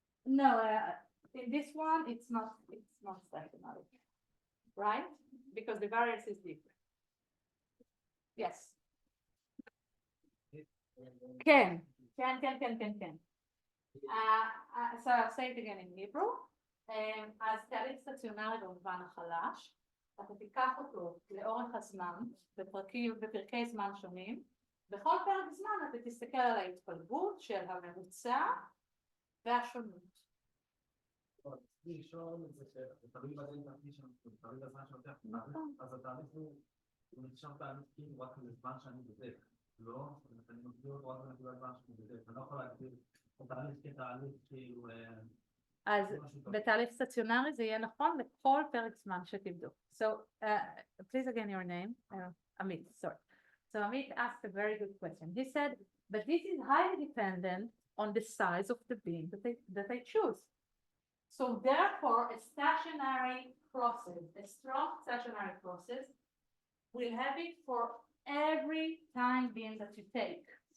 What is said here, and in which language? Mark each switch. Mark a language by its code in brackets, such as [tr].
[en] No, in this one, it's not stationary, right? Because the variance is different. Yes. Can. So I'll say it again in Hebrew. [he] אז תהליך סטציונרי במובן החלש, אתה תיקח אותו לאורך הזמן, בפרקי זמן שונים, בכל פרק זמן אתה תסתכל על ההתפלגות של הממוצע והשונות. לשאול את זה שתלוי בדלתא T שם, תלוי בזמן שלוקח, אז התהליך הוא נשאר תהליך כאילו רק לזמן שאני בודק, לא? אני מגדיר אותו רק לנקודת זמן שאני בודק, אני לא יכול להגדיר תהליך כתהליך כאילו... אז בתהליך סטציונרי זה יהיה נכון לכל פרק זמן שתבדוק. [en] So, please again your name, Amit, sorry. So Amit asked a very good question. He said, but this is highly dependent on the size of the beam that I choose. So therefore, a stationary process, a strong stationary process, will have it for every time beam that you take.